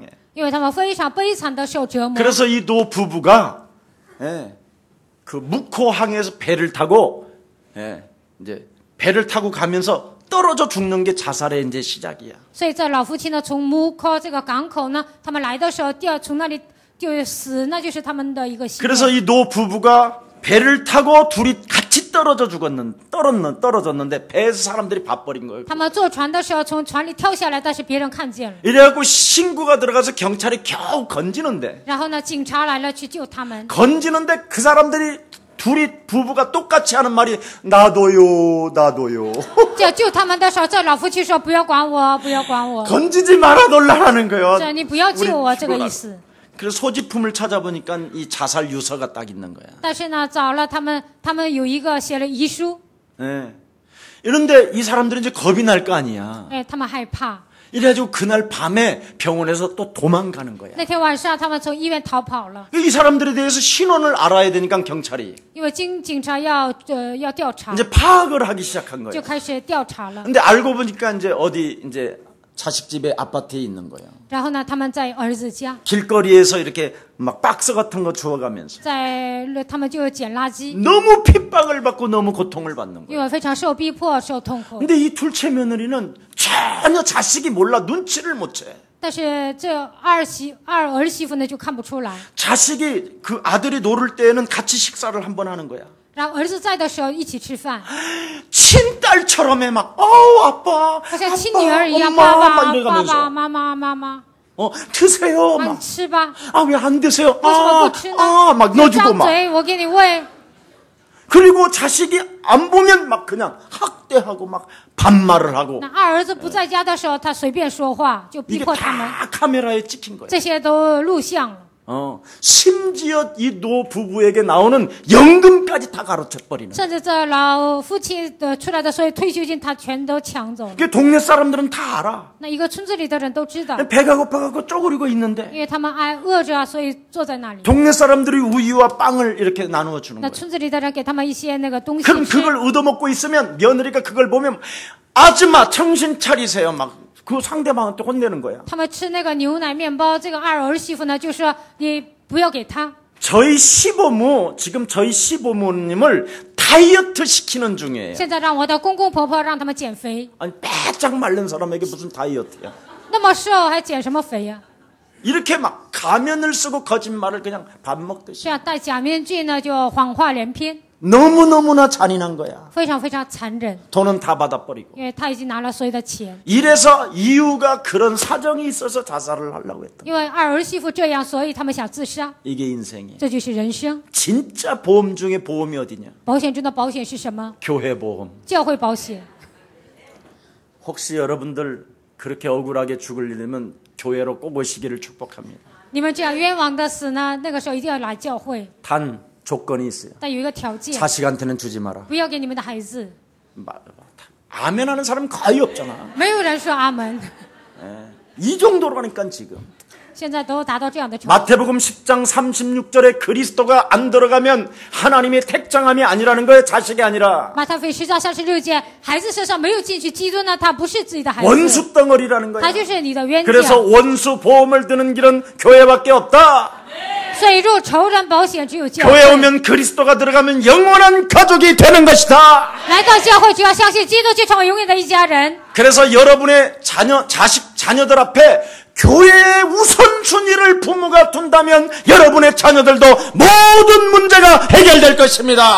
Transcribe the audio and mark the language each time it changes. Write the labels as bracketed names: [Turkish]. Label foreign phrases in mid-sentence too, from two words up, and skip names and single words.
[Chinese] 因为他们非常悲惨的受折磨。 [Korean] 그래서 이 노 부부가 그 묵호항에서 배를 타고 이제 배를 타고 가면서 떨어져 죽는 게 자살의 이제 시작이야. [Chinese] 所以这老夫妻呢，从木口这个港口呢，他们来的时候从那里就死，那就是他们的一个习惯。 [Korean] 그래서 이 노 부부가 배를 타고 둘이 같이 떨어졌는데 배에서 사람들이 봐버린 거예요. [Chinese] 他们坐船的时候从船里跳下来，但是别人看见了。 [Korean] 이래갖고 신고가 들어가서 경찰이 겨우 건지는데 [Chinese] 然后呢，警察来了去救他们。 [Korean] 건지는데 그 사람들이 둘이 부부가 똑같이 하는 말이 나도요. [Chinese] 救他们的时候，这老夫妻说：“不要管我，不要管我， [Korean] 건지지 말아달라는 거예요. [Chinese] 这你不要救我。”这个意思。 [Korean] 그래서 소지품을 찾아보니까 이 자살 유서가 딱 있는 거야. [Chinese] 但是呢，找了他们有一个写了遗书， [Korean] 예. 이런데 이 사람들은 이제 겁이 날 거 아니야. [Chinese] 哎，他们害怕。 [Korean] 이래가지고 그날 밤에 병원에서 또 도망가는 거야. [Chinese] 那天晚上，他们从医院逃跑了， [Korean] 이 사람들에 대해서 신원을 알아야 되니까 경찰이 [Chinese] 因为警察要调查， [Korean] 이제 파악을 하기 시작한 [Chinese] 就 [Korean] 거예요. [Chinese] 开始调查了。 [Korean] 근데 알고 보니까 이제 어디 이제 자식 집에 아파트에 있는 거예요. [Chinese] 然后呢，他们在儿子家， [Korean] 길거리에서 이렇게 막 박스 같은 거 주워가면서 [Chinese] 他们就捡垃圾， [Korean] 너무 핍박을 받고 너무 고통을 받는 거예요. [Chinese] 因为非常受逼迫、受痛苦。 [Korean] 근데 이 둘째 며느리는 전혀 자식이 몰라 눈치를 못 채. [Chinese] 但是这儿媳妇呢就看不出来， [Korean] 자식이 그 아들이 노를 때에는 같이 식사를 한번 하는 거야. [Chinese] 然后儿子在的时候一起吃饭， [Korean] 친딸처럼 해 막 아빠 [Chinese] 好像亲女儿一样， [Korean] 엄마 [Chinese] 爸 [Korean] 막 [Chinese] 爸、爸 [Korean] 이래가면서 [Chinese] 爸、妈妈、妈妈， [Korean] 드세요 [Chinese] 啊，你 [Korean] 막 [Chinese] 吃吧， [Korean] 아 왜 안 드세요 [Chinese] 为什么不吃呢？ [Korean] 막 [Chinese] 你 [Korean] 넣어주고 [Chinese] 张 [Korean] 막 [Chinese] 嘴，我给你喂。 [Korean] 그리고 자식이 안 보면 막 그냥 학대하고 막 반말을 하고 [Chinese] 那二儿子不在家的时候，他随便说话，就逼 [Korean] 이게 [Chinese] 迫他们， [Korean] 다 카메라에 찍힌 거야. [Chinese] 这些都录像了。 [Korean] 심지어 이 노 부부에게 나오는 연금까지 다 가로채 버리는. [Chinese] 甚至这老夫妻的出来的所有退休金，他全都抢走了。 [Korean] 그 동네 사람들은 다 알아. [Chinese] 那一个村子里的人都知道， [Korean] 배가 고파갖고 쪼그리고 있는데 [Chinese] 因为他们饿着啊，所以坐在那里。 [Korean] 동네 사람들이 우유와 빵을 이렇게 나누어 주는 [Chinese] 那 [Korean] 거야. [Chinese] 村子里的人给他们一些那个东西 [Korean] 그럼 [Chinese] 吃， [Korean] 그걸 얻어먹고 있으면 며느리가 그걸 보면 아줌마 정신 차리세요. 막 그 상대방한테 혼내는 거야. [Chinese] 他们吃那个牛奶面包，这个二儿媳妇呢就说你不要给他。 [Korean] 저희 시부모 지금 저희 시부모님을 다이어트 시키는 중이에요. [Chinese] 现在让我的公公婆婆让他们减肥， [Korean] 아니 빼짝 마른 사람에게 무슨 다이어트야. [Chinese] 那么瘦还减什么肥呀、 [Korean] 이렇게 막 가면을 쓰고 거짓말을 그냥 밥 먹듯이. [Chinese] 这样戴假面具呢就谎话连篇。 [Korean] 너무너무나 잔인한 거야. [Chinese] 非常非常残忍， [Korean] 돈은 다 받아버리고. [Chinese] 因为他已经拿了所有的钱。 [Korean] 이래서 이유가 그런 사정이 있어서 자살을 하려고 했다. [Chinese] 因为二儿媳妇这样，所以他们想自杀， [Korean] 이게 인생이야. [Chinese] 这就是人生。 [Korean] 진짜 보험 중에 보험이 어디냐? [Chinese] 保险中的保险是什么？ [Korean] 교회 보험. [Chinese] 教会保险。 [Korean] 혹시 여러분들 그렇게 억울하게 죽을 일이면 교회로 꼭 오시기를 축복합니다. [Chinese] 你们这样冤枉的死呢，那个时候一定要来教会， [Korean] 단 조건이 있어요. [Chinese] 但有一个条件， [Korean] 자식한테는 주지 마라. [Chinese] 不要给你们的孩子。 [Korean] 아멘하는 사람 거의 없잖아. [Chinese] 没有人说阿门， [Korean] 이 정도라니까 지금. [Chinese] 现在都达到这样的程度。 [Korean] 마태복음 10장 36절에 그리스도가 안 들어가면 하나님의 택정함이 아니라는 거예요. 자식이 아니라. [Chinese] 马太福音10章36节，孩子身上没有进去，基督呢，他不是自己的孩子， [Korean] 원수 덩어리라는 [Chinese] 他 [Korean] 거예요. [Chinese] 就是你的冤 [Korean] 그래서 [Chinese] 家。 [Korean] 원수 보험을 드는 길은 교회밖에 없다. [Chinese] 所以入仇人保险只有教 [Korean] 교회 [Chinese] 会。 [Korean] 오면 그리스도가 들어가면 영원한 가족이 되는 것이다. [Chinese] 来到教会就要相信基督，就成为永远的一家人。 [Korean] 그래서 여러분의 자녀들 앞에 교회의 우선순위를 부모가 둔다면 여러분의 자녀들도 모든 문제가 해결될 것입니다.